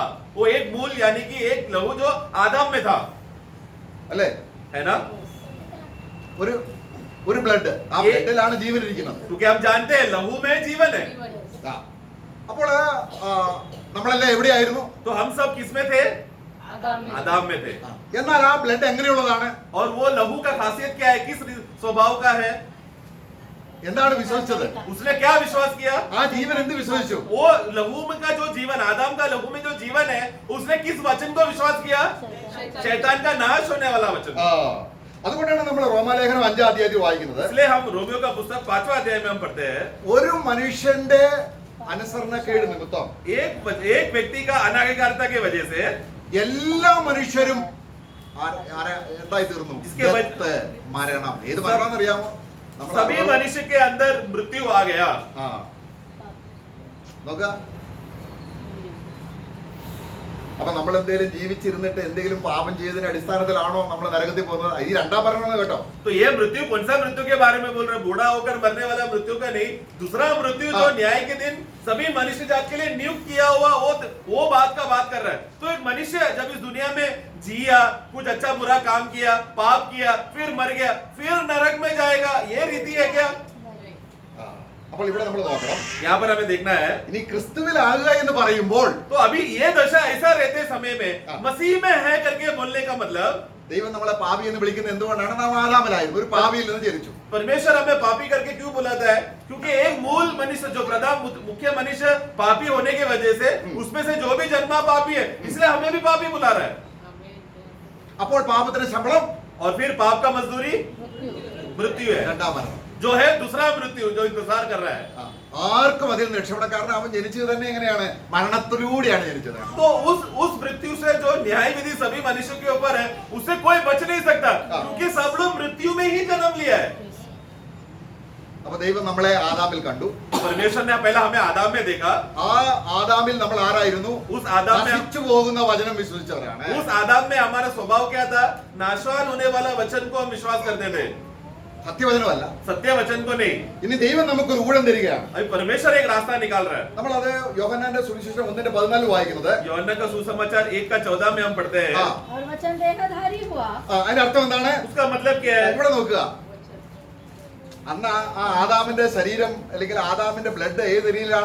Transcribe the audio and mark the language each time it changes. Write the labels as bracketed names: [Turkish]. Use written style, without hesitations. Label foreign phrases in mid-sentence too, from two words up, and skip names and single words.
[Hindi] वो एक मूल यानी कि एक लहू जो आदम में था, [Malayalam] അല്ലേ? [Hindi] है ना? [Malayalam] ഒരു ബ്ലഡ്, ആ ബ്ലഡിലാണ് ജീവൻ ഇരിക്കുന്നത്. [Hindi] क्योंकि हम जानते हैं लहू में जीवन है। [Malayalam] ആ. അപ്പോൾ നമ്മളെല്ലാം എവിടെയായിരുന്നു? [Hindi] तो हम सब किसमें थे? आदम में थे। [Malayalam] എന്നാൽ ആ ബ്ലഡ് എങ്ങനെയുള്ളതാണ്? [Hindi] और वो लहू का खासियत क्या है? किस स्वभाव का है? [Malayalam] എന്താണ് വിശ്വസിച്ചത്? [Hindi] उसने क्या विश्वास किया? [Malayalam] ആ ജീവൻ എന്ത് വിശ്വസിച്ചു? [Hindi] वो लहू में का जो जीवन, आदम का लहू में जो जीवन है, उसने किस वचन को विश्वास किया? शैतान का नाश होने वाला वचन। [Malayalam] ആ. അതുകൊണ്ടാണ് നമ്മൾ റോമാലേഖനം 5-ാം അധ്യായത്തിൽ വായിക്കുന്നത്. [Hindi] इसलिए हम रोमियो का पुस्तक 5वां अध्याय में हम पढ़ते हैं, [Malayalam] ഒരു മനുഷ്യന്റെ അനുസരണക്കേട് നിമിത്തം [Hindi] एक व्यक्ति का अनाज्ञाकारिता की वजह से [Malayalam] എല്ലാ മനുഷ്യരും എന്തായി തീർന്നു? [Hindi] इसके वजह- [Malayalam] ഡെത്ത്, മരണം. ഏത് മരണം അറിയാമോ? [Hindi] सभी मनुष्य के अंदर मृत्यु आ गया। [Malayalam] നോക്ക. അപ്പൊ നമ്മൾ എന്തെങ്കിലും ജീവിച്ചിരുന്നിട്ട് എന്തെങ്കിലും പാപം ചെയ്തതിന്റെ അടിസ്ഥാനത്തിലാണോ നമ്മൾ നരകത്തിൽ പോകുന്നത്? ഈ രണ്ടാം മരണം കേട്ടോ. [Hindi] तो ये मृत्यु कौन सा मृत्यु के बारे में बोल रहे हैं? बूढ़ा होकर मरने वाला मृत्यु का नहीं, दूसरा मृत्यु जो न्याय के दिन सभी मनुष्य जात के लिए नियुक्त किया हुआ, वो बात का बात कर रहा है। तो एक मनुष्य जब इस दुनिया में जिया, कुछ अच्छा बुरा काम किया, पाप किया, फिर मर गया, फिर नरक में जाएगा, ये रीति है क्या? [Malayalam] അപ്പോൾ ഇവിടെ നമ്മൾ നോക്കണം. [Hindi] यहाँ पर हमें देखना है। [Malayalam] ഇനി ക്രിസ്തുവിലാകുക എന്ന് പറയുമ്പോൾ [Hindi] तो अभी ये दशा ऐसा रहते समय में मसीह में है करके बोलने का मतलब, [Malayalam] ദൈവം നമ്മളെ പാപി എന്ന് വിളിക്കുന്നത് എന്തുകൊണ്ടാണ്? നാം ആദാമിലായിരുന്നു, ഒരു പാപിയിൽ നിന്ന് ജനിച്ചു. [Hindi] परमेश्वर हमें पापी करके क्यों बुलाता है? क्योंकि एक मूल मनुष्य, जो प्रधान मुख्य मनुष्य पापी होने की वजह से, उसमें से जो भी जन्मा पापी है, इसलिए हमें भी पापी बुला रहा है। [Malayalam] അപ്പോൾ പാപത്തിന്റെ ശമ്പളം [Hindi] और फिर पाप का मजदूरी मृत्यु है, [Malayalam] രണ്ടാം മരണം. [Hindi] जो है दूसरा मृत्यु जो इंतजार कर रहा है। [Malayalam] ആർക്കും അതിൽ നിന്ന് രക്ഷപ്പെടാൻ, കാരണം അവൻ ജനിച്ചത് തന്നെ എങ്ങനെയാണ്? മരണത്തിലൂടെയാണ് ജനിച്ചത്. [Hindi] तो उस मृत्यु से जो न्याय विधि सभी मनुष्यों के ऊपर है, उससे कोई बच नहीं सकता, क्योंकि सब लोग मृत्यु में ही जन्म लिया है। [Malayalam] അപ്പൊ ദൈവം നമ്മളെ ആദാമിൽ കണ്ടു. [Hindi] परमेश्वर ने पहला हमें आदम में देखा। [Malayalam] ആ ആദാമിൽ നമ്മൾ ആരായിരുന്നു? [Hindi] उस आदम में [Malayalam] നശിച്ചു പോകുന്ന വചനം വിശ്വസിച്ചവരാണ്. [Hindi] उस आदम में हमारा स्वभाव क्या था? नाशवान होने वाला वचन को हम विश्वास करते थे, [Malayalam] സത്യവചനമല്ല. [Hindi] सत्य वचन को नहीं। [Malayalam] ഇനി ദൈവം നമുക്കൊരു ഊഴം തരികയാണ്. [Hindi] अभी परमेश्वर एक रास्ता निकाल रहा है। [Malayalam] നമ്മളത് യോഹന്നാന്റെ സുവിശേഷം 1:14 വായിക്കുന്നത്. [Hindi] യോഹന്നാൻ का सुसमाचार 1:14 में हम पढ़ते हैं। और वचन देहधारी हुआ। [Malayalam] അതിന്റെ അർത്ഥം എന്താണ്? [Hindi] उसका मतलब क्या है? [Malayalam] ഇവിടെ നോക്കുക. അന്ന് ആ ആദാമിന്റെ ശരീരം അല്ലെങ്കിൽ ആദാമിന്റെ ബ്ലഡ് ഏത് രീതിയിലാണ്?